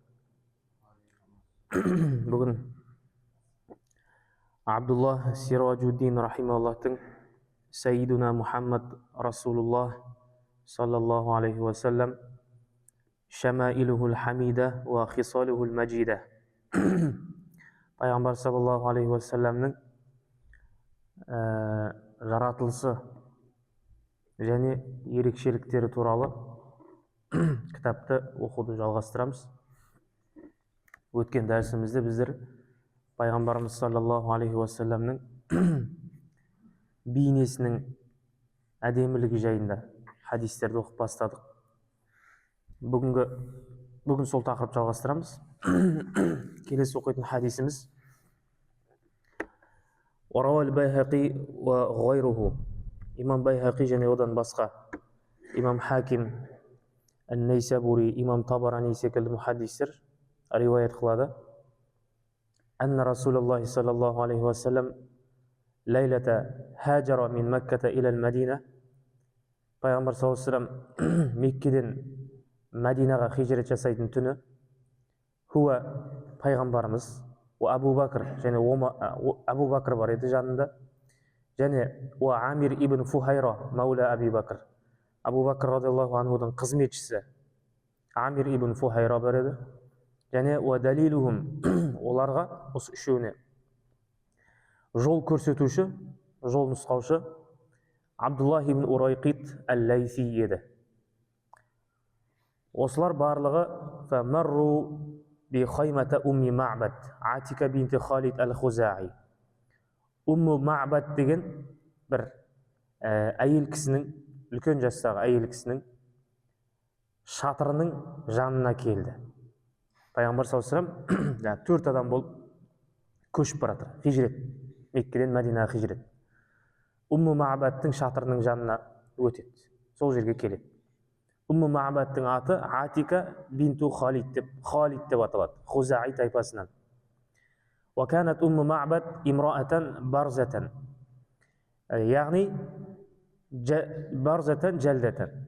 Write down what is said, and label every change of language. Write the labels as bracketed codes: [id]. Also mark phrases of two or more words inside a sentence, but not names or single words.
[kk] Бүгін Абдулла Сираджуддин рахималлахтың [ar] سيدنا محمد رسول الله صلى الله عليه وسلم شمائله الحميدة وخصاله المجيدة, [kk] пайғамбар [ar] صلى الله عليه وسلم [kk] жаратылысы және ерекшеліктері туралы кітапты оқуды жалғастырамыз. Өткен дәрісімізде біздер пайғамбарымыз [ar] صلى الله عليه وسلم [kk] бейнесінің әдемілігі жайында хадистерді оқып бастадық. Бүгін сол тақырып жалғастырамыз. Келесі оқитын хадисіміз [ar] رواه البيهقي وغيره, [kk] имам Байхақи және одан басқа, имам Хаким, Ан-Найсабури, имам Табарани секілді мухаддистер риуаят қылады. [ar] أن رسول الله صلى الله عليه وسلم ليلة هاجر من مكة إلى المدينة, пайғамбар صلى الله عليه وسلم [kk] Меккеден Мәдинаға хижрет жасайтын түні, хуа пайғамбарымыз, Абу Бакр, және Абу Бакр бар еді жанында, және Амир ибн Фухайра [ar] مولى أبي بكر, [kk] Абу Бакр [ar] رضي الله عنه [kk] қызметшісі Амир ибн Фухайра бар еді, және далилухум, оларға, осы үшеуіне жол көрсетуші, жол нұсқаушы Абдуллах ибн Урайқит әл-Лайси еді. Осылар барлығы [ar] فمروا بخيمة أم معبد عاتكة بنت خالد الخزاعي. [kk] Умму Ма'бад деген бір әйел кісінің, үлкен жастағы әйел кісінің шатырының жанына келді. Пайғамбар [ar] صلى الله عليه وسلم [kk] 4 адам болып көшіп баратыр, хижрет, Меккеден Мәдинаға хижрет. Умму Ма'бадтың шатырының жанына өтеді, сол жерге келеді. Умму Ма'бадтың аты Атика бинту Халид деп аталады, Хузаи тайпасынан. [ar] وكانت أم معبد امرأة برزة يعني برزة جلدة.